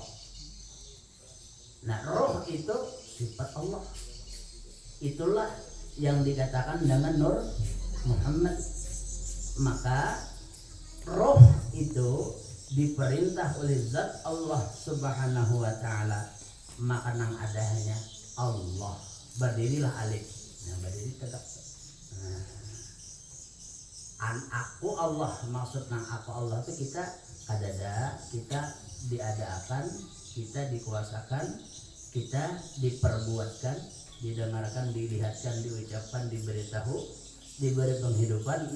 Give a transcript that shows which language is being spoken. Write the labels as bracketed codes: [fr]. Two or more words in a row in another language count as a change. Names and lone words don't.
[id] Nah, roh itu sifat Allah. Itulah yang dikatakan dengan Nur Muhammad. Maka roh itu diperintah oleh zat Allah [ar] Subhanahu wa ta'ala, [id] maka nang adanya Allah. Berdirilah alif. Nah, berdiri tegak. Aku Allah, maksud nang aku Allah itu kita kadada, kita diadakan, kita dikuasakan, kita diperbuatkan, didengarkan, dilihatkan, diucapkan, diberitahu, diberi penghidupan.